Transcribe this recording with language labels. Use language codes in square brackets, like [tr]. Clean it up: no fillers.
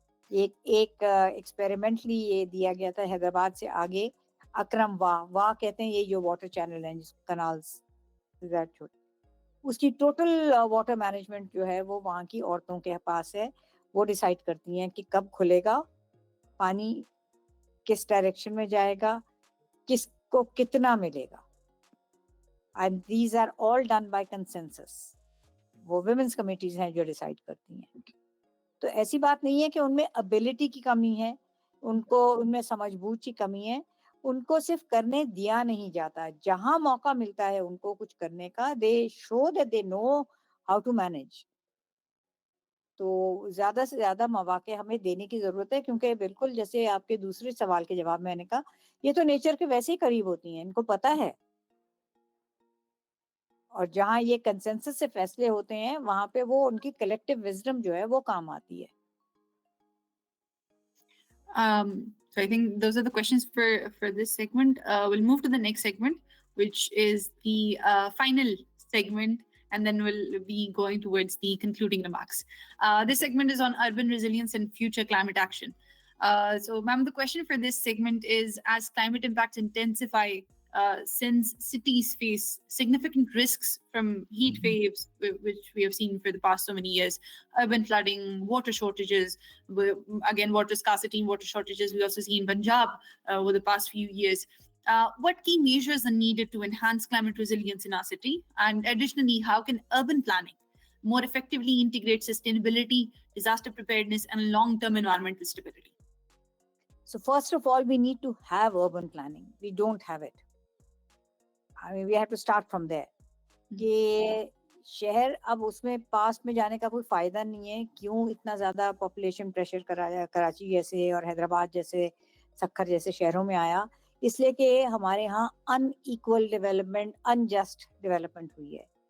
[ur] ایک ایکسپیریمنٹلی یہ دیا گیا تھا حیدرآباد سے آگے, اکرم واہ کہتے ہیں, یہ جو واٹر چینل ہیں جس کنالز, اس کی ٹوٹل واٹر مینجمنٹ جو ہے وہ وہاں کی عورتوں کے پاس ہے. وہ ڈیسائیڈ کرتی ہیں کہ کب کھلے گا پانی, کس ڈائریکشن میں جائے گا, کس کو کتنا ملے گا. [en] And these are all done by consensus. [ur] وہ women's committees ہیں جو ڈیسائیڈ کرتی ہیں. تو ایسی بات نہیں ہے کہ ان میں ابیلٹی کی کمی ہے, ان میں سمجھ بوجھ کی کمی ہے, ان کو صرف کرنے دیا نہیں جاتا. جہاں موقع ملتا ہے ان کو کچھ کرنے کا, they show that they know how to manage. تو زیادہ سے زیادہ مواقع ہمیں دینے کی ضرورت ہے, کیونکہ بالکل جیسے آپ کے دوسرے سوال کے جواب میں نے کہا, یہ تو نیچر کے ویسے ہی قریب ہوتی ہیں, ان کو پتہ ہے. اور جہاں یہ کنسنسس سے فیصلے ہوتے ہیں وہاں پہ وہ ان کی کلیکٹیو وزڈم جو ہے وہ کام آتی ہے. [en] So I think those are the questions for this segment. We'll move to the next segment, which is the final segment, and then we'll be going towards the concluding remarks. This segment is on urban resilience and future climate action. So, ma'am, the question for this segment is, as climate impacts intensify, since cities face significant risks from heat waves, which we have seen for the past so many years, urban flooding, water shortages, again, water scarcity and water shortages we also see in Punjab over the past few years. What key measures are needed to enhance climate resilience in our city? And additionally, how can urban planning more effectively integrate sustainability, disaster preparedness, and long-term environmental stability? So first of all, we need to have urban planning. We don't have it. I mean, we have to start from there. [ur] کہ شہر اب اس میں past میں جانے کا کوئی فائدہ نہیں ہے. کیوں اتنا زیادہ پاپولیشن پریشر کراچی جیسے اور حیدرآباد جیسے سکھر جیسے شہروں میں آیا؟ اس لیے کہ ہمارے ہاں ان ایکول ڈیولپمنٹ, انجسٹ ڈیولپمنٹ ہوئی ہے.